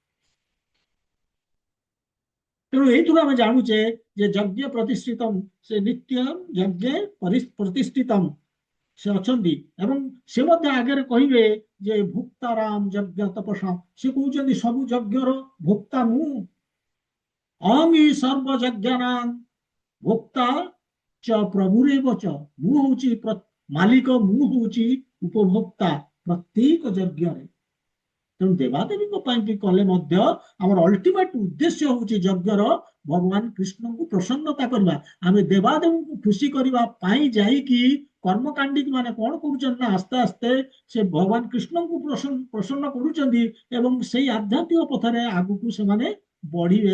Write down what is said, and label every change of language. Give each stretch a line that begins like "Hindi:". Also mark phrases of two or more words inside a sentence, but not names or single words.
Odia: ତେଣୁ ଏଇଥିରୁ ଆମେ ଜାଣୁଛେ ଯେ
Sanskrit: ଯଜ୍ଞ ପ୍ରତିଷ୍ଠିତମ୍,
Odia: ସେ
Sanskrit: ନିତ୍ୟ ଯଜ୍ଞେ ପ୍ରତିଷ୍ଠିତମ୍
Odia: ସେ ଅଛନ୍ତି। ଏବଂ ସେ ମଧ୍ୟ ଆଗରେ କହିବେ ଯେ
Sanskrit: ଭୁକ୍ତାରାମ ଯଜ୍ଞ ତପସ୍ୟା,
Odia: ସେ କହୁଛନ୍ତି ସବୁ ଯଜ୍ଞର ଭୋକ୍ତା ମୁଁ।
Sanskrit: ଅହଂ ହି ସର୍ବ ଯଜ୍ଞନାଂ ଭୋକ୍ତା च प्रभुरेव च,
Odia: ମୁଁ ହଉଛି ମାଲିକ, ମୁଁ ହଉଛି ଉପଭୋକ୍ତା ପ୍ରତ୍ୟେକ ଯଜ୍ଞରେ। ତେଣୁ ଦେବାଦେବୀଙ୍କ ପାଇଁ ବି କଲେ ମଧ୍ୟ ଆମର ଅଲ୍ଟିମେଟ ଉଦ୍ଦେଶ୍ୟ ହଉଛି ଯଜ୍ଞର ଭଗବାନ କୃଷ୍ଣଙ୍କୁ ପ୍ରସନ୍ନତା କରିବା। ଆମେ ଦେବାଦେବୀଙ୍କୁ ଖୁସି କରିବା ପାଇଁ ଯାଇକି କର୍ମକାଣ୍ଡିକ ମାନେ କଣ କରୁଛନ୍ତି ନା, ଆସ୍ତେ ଆସ୍ତେ ସେ ଭଗବାନ କୃଷ୍ଣଙ୍କୁ ପ୍ରସନ୍ନ କରୁଛନ୍ତି ଏବଂ ସେଇ ଆଧ୍ୟାତ୍ମିକ ପଥରେ ଆଗକୁ ସେମାନେ ବଢିବେ।